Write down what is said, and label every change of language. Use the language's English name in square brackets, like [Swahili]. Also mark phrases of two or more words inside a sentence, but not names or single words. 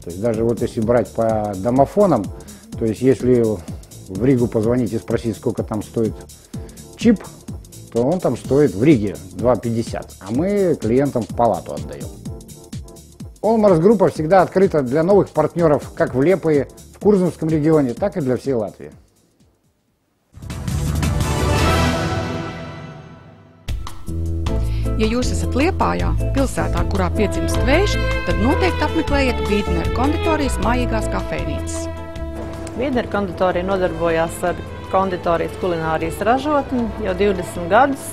[Russian] То есть даже вот если брать по домофонам, то есть если в Ригу позвонить и спросить, сколько там стоит чип, то он там стоит в Риге 2,50, а мы клиентам в палату отдаем. Olmars Grupa всегда открыта для новых партнеров как в Liepāji, в Kurzemском регионе, так и для всей Латвии. [Latvian] Ja jūs esat Liepājā, pilsētā, kurā piedzimst vējš, tad noteikti apmeklējiet Wiedner konditorijas mājīgās kafejnīcas. Wiedner konditorija nodarbojās ar konditorijas kulinārijas ražotni jau 20 gadus.